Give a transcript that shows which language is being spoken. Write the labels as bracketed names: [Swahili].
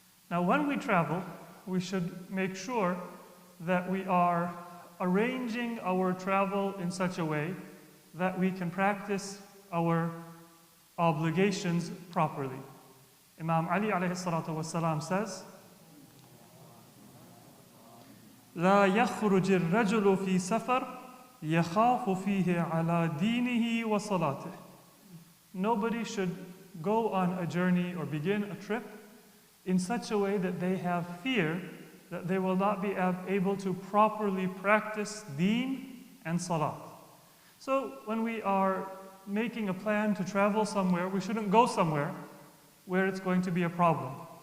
[English] Now, when we travel, we should make sure that we are arranging our travel in such a way that we can practice our obligations properly. [Arabic] Imam Ali alayhi salatu wasalam says, لا يخرج الرجل في سفر يخاف فيه على دينه وصلاته. [English] Nobody should go on a journey or begin a trip in such a way that they have fear that they will not be able to properly practice deen and salat. So when we are making a plan to travel somewhere, we shouldn't go somewhere where it's going to be a problem.